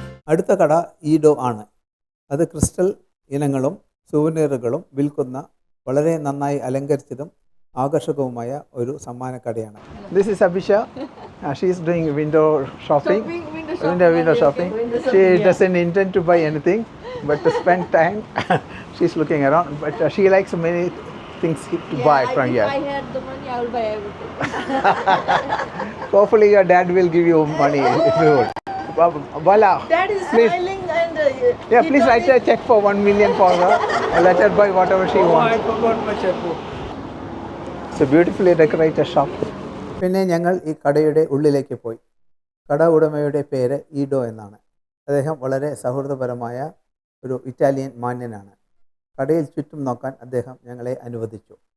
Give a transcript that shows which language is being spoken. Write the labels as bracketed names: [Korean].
[Malayalam] അടുത്ത കട ഈഡോ ആണ്. അത് ക്രിസ്റ്റൽ ഇനങ്ങളും സുവനീറുകളും വിൽക്കുന്ന വളരെ നന്നായി അലങ്കരിച്ചതും ആകർഷകവുമായ ഒരു സമ്മാന കടയാണ്. [English] This is Abhisha. She is doing window shopping. Window shopping. She doesn't intend to buy anything but to spend time. She's looking around, but she likes many things to buy from here. If I had the money, I would buy everything. Hopefully your dad will give you money if you would. Voila. Dad is please. smiling and Yeah, please write a check for 1 million for her. Let her buy whatever she wants. I forgot my checkbook. It's a beautifully decorated shop. [Malayalam] പിന്നെ ഞങ്ങൾ ഈ കടയുടെ ഉള്ളിലേക്ക് പോയി. കട ഉടമയുടെ പേര് ഈഡോ എന്നാണ്. അദ്ദേഹം വളരെ സൗഹൃദപരമായ ഒരു ഇറ്റാലിയൻ മാന്യനാണ്. കടയിൽ ചുറ്റും നോക്കാൻ അദ്ദേഹം ഞങ്ങളെ അനുവദിച്ചു.